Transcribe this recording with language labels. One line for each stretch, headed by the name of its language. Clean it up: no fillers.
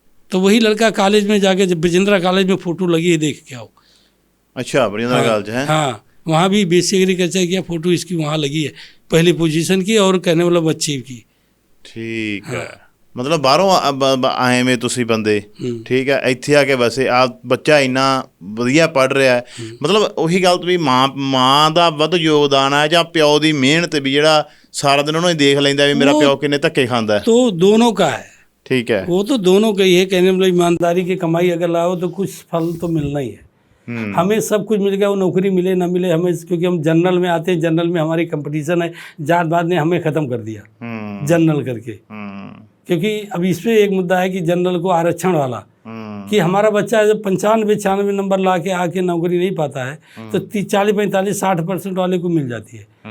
Hindi: तो वही लड़का कॉलेज में जाके, जब ब्रजेंद्रा कॉलेज में फोटो लगी है, देख के आओ। अच्छा, ब्रजेंद्रा कॉलेज है? हाँ, वहाँ भी बेसिक एग्रीकल्चर किया, फोटो इसकी वहाँ लगी है, पहली पोजीशन की और कहने वाला बच्चे की। ठीक है।
Punjabi: मतलब बाहरों आए में तुसी बंदे, ठीक है, ਇੱਥੇ ਆ ਕੇ ਵੈਸੇ ਆ ਬੱਚਾ ਇੰਨਾ ਵਧੀਆ ਪੜ੍ਹ ਰਿਹਾ ਹੈ, मतलब ਉਹੀ ਗੱਲ ਵੀ ਮਾਂ ਦਾ ਵੱਧ ਯੋਗਦਾਨ ਹੈ ਜਾਂ ਪਿਓ ਦੀ ਮਿਹਨਤ ਵੀ ਜਿਹੜਾ ਸਾਰਾ ਦਿਨ ਉਹਨੂੰ ਦੇਖ ਲੈਂਦਾ ਵੀ ਮੇਰਾ ਪਿਓ ਕਿੰਨੇ ਧੱਕੇ ਖਾਂਦਾ है?
Hindi: तो दोनों का है। ठीक है। वो तो दोनों का ही है। कहने मतलब ईमानदारी की कमाई अगर लाओ तो कुछ फल तो मिलना ही है। हमें सब कुछ मिल गया, वो नौकरी मिले ना मिले हमें, क्योंकि हम जनरल में आते हैं, जनरल में हमारी कंपटीशन है। जात-पात ने हमें ख़त्म कर दिया जनरल करके। क्योंकि अब इस पर एक मुद्दा है कि जनरल को आरक्षण वाला, कि हमारा बच्चा जब 95-96 नंबर ला के आके नौकरी नहीं पाता है तो 40-45-60% वाले को मिल जाती है।